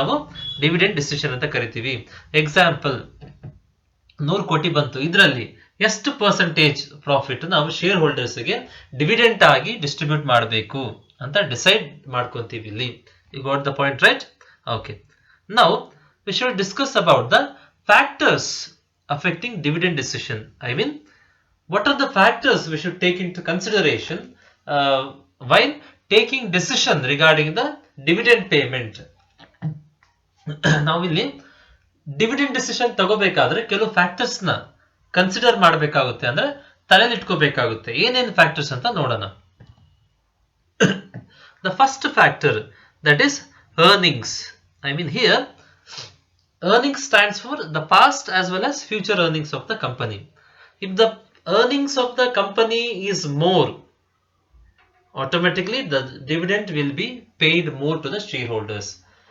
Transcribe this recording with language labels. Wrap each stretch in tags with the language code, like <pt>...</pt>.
<kn>ನಾವು dividend decision ಅಂತ ಕರಿತೀವಿ. ಎಕ್ಸಾಂಪಲ್, 100 ಕೋಟಿ ಬಂತು, ಇದರಲ್ಲಿ ಎಷ್ಟು ಪರ್ಸೆಂಟೇಜ್ ಪ್ರಾಫಿಟ್ ನಾವು ಶೇರ್ ಹೋಲ್ಡರ್ಸ್ ಗೆ ಡಿವಿಡೆಂಟ್ ಆಗಿ ಡಿಸ್ಟ್ರಿಬ್ಯೂಟ್ ಮಾಡಬೇಕು ಅಂತ ಡಿಸೈಡ್ ಮಾಡ್ಕೊಂತೀವಿ ಇಲ್ಲಿ.</kn> <en>You got the point, right? Okay. Now we should discuss about the factors affecting dividend decision. I mean, what are the factors we should take into consideration while taking decision regarding the dividend payment?</en> <kn>ನಾವು ಇಲ್ಲಿ dividend decision ತಗೋಬೇಕಾದ್ರೆ ಕೆಲವು factors ನ consider ಮಾಡಬೇಕಾಗುತ್ತೆ, ಅಂದ್ರೆ ತಲೆಯಲ್ಲಿ ಇಟ್ಕೋಬೇಕಾಗುತ್ತೆ. ಏನೇನು factors ಅಂತ ನೋಡೋಣ.</kn> <en>The first factor, that is earnings. I mean, here earnings stands for the past as well as future earnings of the company. If the earnings of the company is more, automatically the dividend will be paid more to the shareholders.</en>